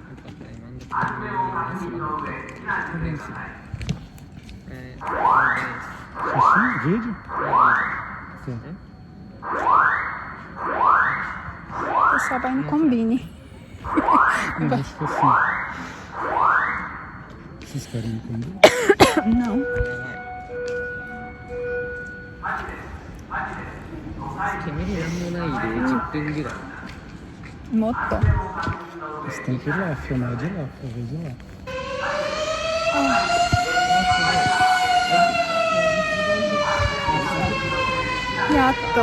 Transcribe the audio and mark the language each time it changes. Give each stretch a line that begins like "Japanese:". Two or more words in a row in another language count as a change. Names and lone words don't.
Portuguese: Vídeo? O pessoal vai no Combine. Eu acho que assim. Vocês querem no Combine? Não.
Japanese: 煙なんもないで10分ぐらい
Portuguese: Motor. Você tem que ir lá, filmar de lá, fazer de lá. Yato.